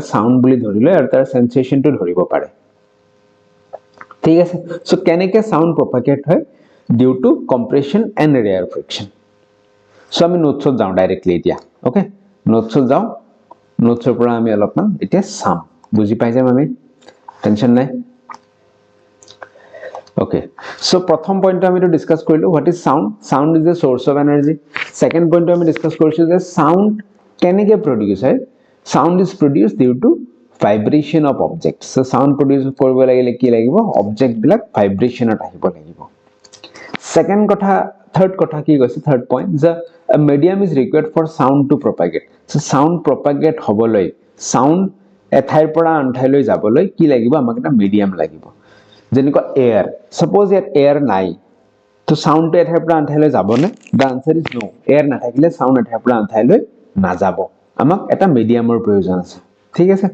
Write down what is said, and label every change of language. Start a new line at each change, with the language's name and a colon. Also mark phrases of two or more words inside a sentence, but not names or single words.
Assamese: সাউন্ড বুলি ধৰি লয় আৰু তাৰ সেন্সেশনটো ধৰিব পাৰে ঠিক আছে সো কেনেকৈ সাউন্ড প্ৰপাগেট হয়
English: due to compression and rarefaction
Assamese: সো আমি নোটছত যাওঁ ডাইৰেক্টলি এতিয়া ওকে নোটছত যাওঁ নোটছৰ পৰা আমি অলপমান এতিয়া চাম বুজি পাই যাম আমি টেনচন নাই
English: Okay, so
Assamese: প্ৰথম পইণ্টটো আমি তো ডিসকাস কৰিলো
English: what is sound. Sound is a source of energy.
Assamese: Second পইণ্টটো আমি ডিসকাস কৰিছো যে sound কেনেকৈ produce হয়.
English: Sound is produced due to vibration of objects. So sound produce
Assamese: কৰিব লাগিলে কি লাগিব, object বিলাক vibrationত আহিব লাগিব. Second কথা, third কথা কি কৈছে,
English: third point, the a medium is required for sound to propagate. So sound propagate
Assamese: হবলৈ, sound এঠাইৰ পৰা আন ঠাইলৈ যাবলৈ কি লাগিব, আমাক এটা medium লাগিব. যেনেকৈ এয়াৰ, সাপোজ ইয়াত এয়াৰ নাই, তো সাউন্ডটো এঠাইৰ পৰা আন ঠাইলৈ যাবনে?
English: The answer is no.
Assamese: এয়াৰ নাথাকিলে সাউন্ড এঠাইৰ পৰা আন ঠাইলৈ নাযাব, আমাক এটা মিডিয়ামৰ প্ৰয়োজন আছে, ঠিক আছে।